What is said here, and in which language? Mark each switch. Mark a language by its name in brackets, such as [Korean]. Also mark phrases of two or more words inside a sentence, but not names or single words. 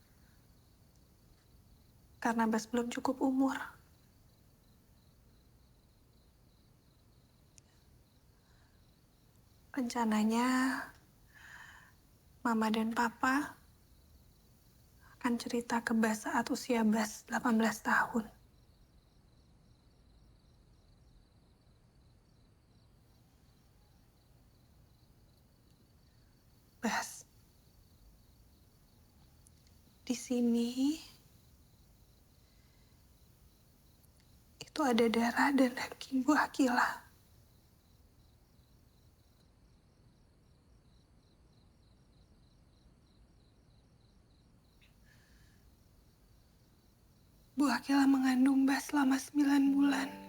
[Indonesian] Karena Bas belum cukup umur. Rencananya, Mama dan Papa akan cerita ke Bas saat usia Bas 18 tahun. Bas, di sini itu ada darah dan daging Bu Akila. Bu Akila mengandung Bas selama 9 bulan.